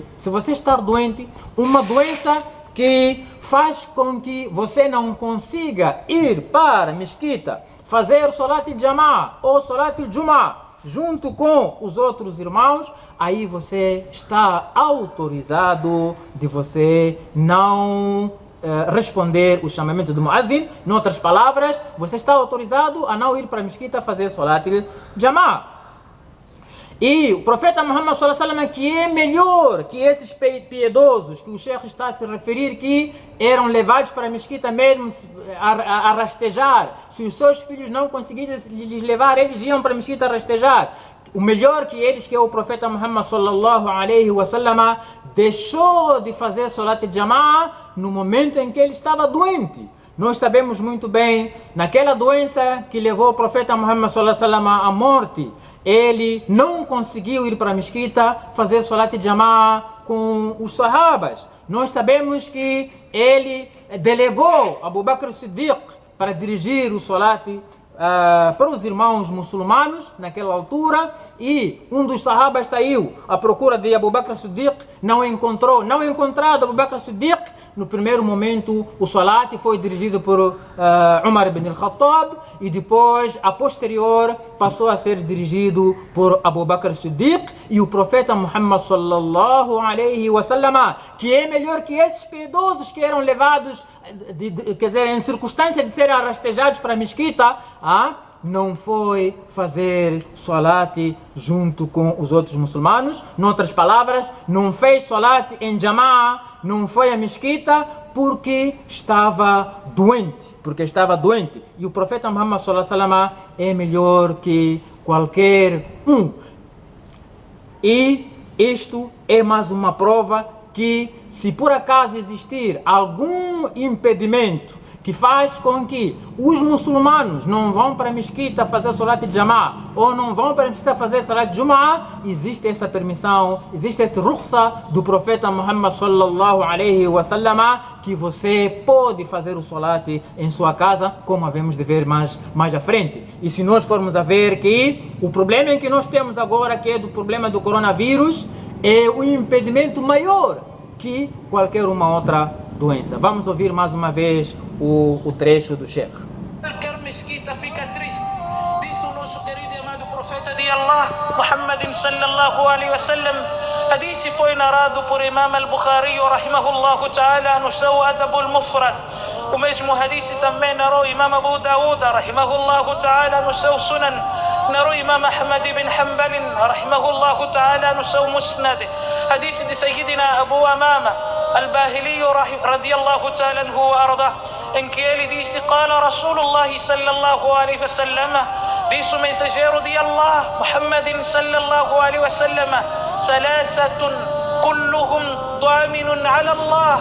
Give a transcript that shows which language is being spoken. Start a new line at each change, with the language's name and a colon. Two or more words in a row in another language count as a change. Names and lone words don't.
Portuguese: Se você estar doente, uma doença que faz com que você não consiga ir para a mesquita, fazer
Arabic: صلاة جماعة
Portuguese: ou
Arabic: صلاة جمعة
Portuguese: junto com os outros irmãos, aí você está autorizado de você não responder o chamamento do muadhin. Em outras palavras, você está autorizado a não ir para a mesquita fazer
Arabic: صلاة جماعة.
Portuguese: E o profeta Muhammad
Arabic: صلى الله عليه وسلم,
Portuguese: que é melhor que esses piedosos que o Sheikh está a se referir, que eram levados para a mesquita mesmo a rastejar. Se os seus filhos não conseguissem lhes levar, eles iam para a mesquita a rastejar. O melhor que eles, que é o profeta Muhammad
Arabic: صلى الله عليه وسلم,
Portuguese: deixou de fazer
Arabic: صلاة جماعة
Portuguese: no momento em que ele estava doente. Nós sabemos muito bem, naquela doença que levou o profeta Muhammad
Arabic: صلى الله عليه وسلم
Portuguese: à morte, ele não conseguiu ir para a mesquita fazer
Arabic: صلاة جماعة
Portuguese: com os sahabas. Nós sabemos que ele delegou Abu Bakr Siddiq para dirigir o Salat para os irmãos muçulmanos naquela altura, e um dos sahabas saiu à procura de Abu Bakr Siddiq, não encontrado Abu Bakr Siddiq. No primeiro momento, o Salat foi dirigido por Umar ibn al-Khattab, e depois, a posterior, passou a ser dirigido por Abu Bakr Siddiq. E o profeta Muhammad
Arabic: صلى الله عليه وسلم,
Portuguese: que é melhor que esses piedosos que eram levados, quer dizer, em circunstância de serem rastejados para a mesquita, não foi fazer Salat junto com os outros muçulmanos. Em outras palavras, não fez Salat em Jama'a, não foi à mesquita porque estava doente. E o profeta Muhammad
Arabic: صلى الله عليه وسلم
Portuguese: é melhor que qualquer um. E isto é mais uma prova que, se por acaso existir algum impedimento que faz com que os muçulmanos não vão para a mesquita fazer
Arabic: صلاة جماعة,
Portuguese: ou não vão para a mesquita fazer
Arabic: صلاة جمعة,
Portuguese: existe essa permissão, existe esse rukhsa do profeta Muhammad
Arabic: صلى الله عليه وسلم,
Portuguese: que você pode fazer o Salat em sua casa, como havemos de ver mais à frente. E se nós formos a ver que o problema que nós temos agora, que é do problema do coronavírus, é o impedimento maior que qualquer uma outra doença. Vamos ouvir mais uma vez o trecho do Sheikh. Qualquer mesquita fica triste. Disse o nosso querido e amado profeta de Allah, Muhammad
Arabic: صلى الله عليه وسلم.
Portuguese: Hadith foi narrado por Imam al-Bukhari,
Arabic: رحمه الله تعالى,
Portuguese: no seu Adab al-Mufrad. O mesmo hadith também narrou Imam Abu Dawud,
Arabic: رحمه الله تعالى,
Portuguese: no seu Sunan. Narrou Imam Ahmad ibn Hanbal,
Arabic: رحمه الله تعالى,
Portuguese: no seu Musnad. Hadith de Sayyidina Abu Amama al-Bahili,
Arabic: رضي الله تعالى عنه وأرضاه,
Portuguese: em que ele disse:
Arabic: قال رسول الله صلى الله عليه وسلم,
Portuguese: disse o mensageiro de Allah,
Arabic: Muhammadin صلى الله عليه وسلم, ثلاثة كلهم ضامن على الله.